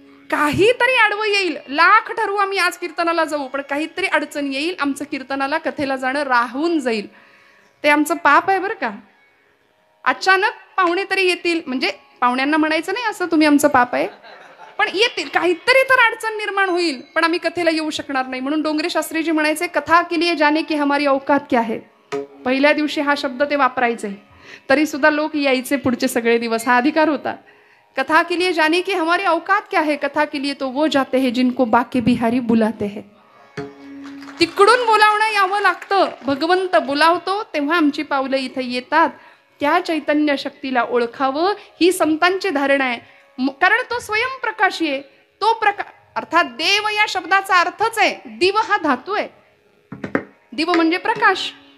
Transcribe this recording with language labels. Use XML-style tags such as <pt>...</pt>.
<mr>काहीतरी आडवं येईल, लाख ठरवू आम्ही आज कीर्तनाला जाऊ, पण काहीतरी अडचण येईल, आमचं कीर्तनाला कथेला जाणं राहून जाईल. ते आमचं पाप आहे बरं का. अचानक पाहुणे तरी येतील, म्हणजे पाहुण्यांना म्हणायचं नाही असं तुम्ही आमचं पाप आहे, पण येतील, काहीतरी तर अडचण निर्माण होईल, पण आम्ही कथेला येऊ शकणार नाही. म्हणून डोंगरे शास्त्रीजी म्हणायचे,</mr> <hi>कथा के लिए जाने की हमारी औकात क्या है.</hi> <mr>पहिल्या दिवशी हा शब्द ते वापरायचे, तरी सुद्धा लोक यायचे पुढचे सगळे दिवस. हा अधिकार होता.</mr> <hi>कथा के लिए जाने की हमारी औकात क्या है, कथा के लिए तो वो जाते हैं जिनको बाके बिहारी बुलाते हैं.</hi> <mr>तिकडून बोलावणं यावं लागतं. भगवंत बोलावतो तेव्हा आमची पावलं इथे येतात. त्या चैतन्य शक्तीला ओळखावं ही संतांची धारणा आहे. कारण तो स्वयंप्रकाशी आहे. तो प्रकाश अर्थात देव या शब्दाचा अर्थच आहे, दिव हा धातू आहे. दिव म्हणजे प्रकाश.</mr>